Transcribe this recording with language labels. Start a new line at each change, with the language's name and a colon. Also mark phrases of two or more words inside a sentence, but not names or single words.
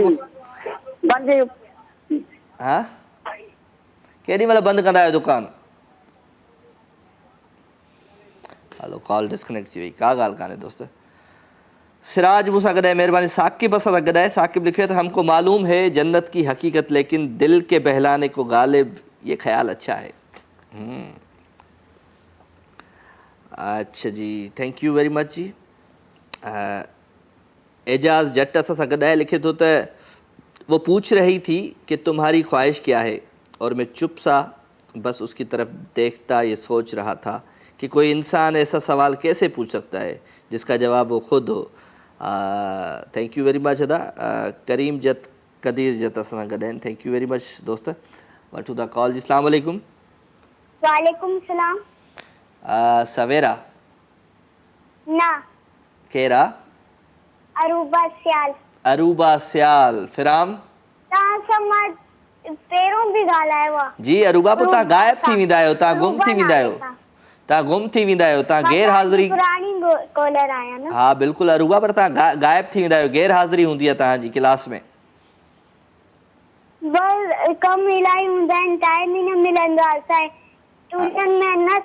Sindhi: बंदि? हा, केॾी महिल बंदि कंदा आहियो दुकान? हलो कॉल डिस्कनेक्ट थी वई, का ॻाल्हि कान्हे दोस्त। सिराज मूंसां गॾाए महिरबानी। साकिब असां सां गॾाए। साकिब लिखियो त
Urdu: ہم کو معلوم ہے جنت کی حقیقت، لیکن دل کے بہلانے کو غالب یہ خیال اچھا ہے.
Sindhi: अच्छा जी,
English: Thank you very much ji.
Sindhi: एजाज जट असां सां गॾाए लिखे थो त
Urdu: وہ پوچھ رہی تھی کہ تمہاری خواہش کیا ہے، اور میں چپ سا بس اس کی طرف دیکھتا یہ سوچ رہا تھا کہ کوئی انسان ایسا سوال کیسے پوچھ سکتا ہے جس کا جواب وہ خود ہو.
English: Thank you very much
Sindhi: अदा। करीम जत कदीर जत असां सां गॾु आहिनि,
English: Thank you very much dost.
Sindhi: वठूं था कॉल जी।
Arabic: السلام علیکم. وعلیکم سلام.
Sindhi: सवेरा ना केरा? अरूबा सियाल। अरूबा सियाल फिराम। तव्हां समाज पहिरों बि ॻाल्हायो आहे जी। अरूबा पोइ तव्हां गायब थी वेंदा आहियो, तव्हां गुम थी वेंदा आहियो, तव्हां गुम थी वेंदा आहियो, तव्हां गैर हाज़िरी। पुरानी कॉलर आहियां न। हा बिल्कुलु अरूबा, पर तव्हां गायब थी वेंदा आहियो, गैर हाज़िरी हूंदी आहे तव्हांजी क्लास में। बस कम इलाही हूंदा आहिनि, टाइम ई न मिलंदो आहे असांजे ट्यूशन में न।